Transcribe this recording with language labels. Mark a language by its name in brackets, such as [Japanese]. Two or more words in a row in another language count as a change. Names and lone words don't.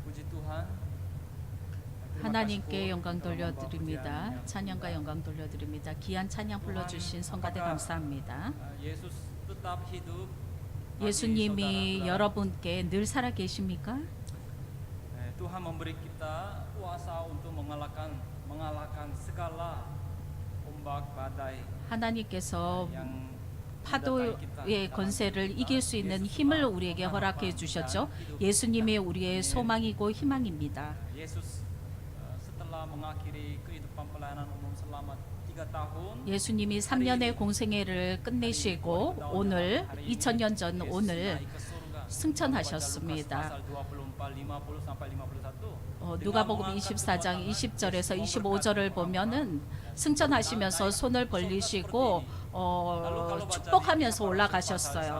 [Indonesian] Tuhan. [Korean] 하나님께 영광 돌려드립니다. 찬양과 영광 돌려드립니다. 귀한 찬양 불러주신 성가대 감사합니다. [Indonesian] Yesus tetap hidup. [Korean] 예수님이 여러분께 늘 살아 계십니까? [Indonesian] Tuhan memberi kita kuasa untuk mengalahkan segala ombak badai [Korean] 하나님께서 [Indonesian] yang [Korean] 파도의 권세를 이길 수 있는 힘을 우리에게 허락해 주셨죠. 예수님이 우리의 소망이고 희망입니다. [Indonesian] Yesus setelah mengakhiri kehidupan pelayanan umum selama 3 tahun [Korean] 예수님이 3년의 공생애를 끝내시고 오늘 2000년 전 오늘 승천하셨습니다. 누가복음 24장 20절에서 25절을 보면은 승천하시면서 손을 벌리시고 축복하면서 올라가셨어요.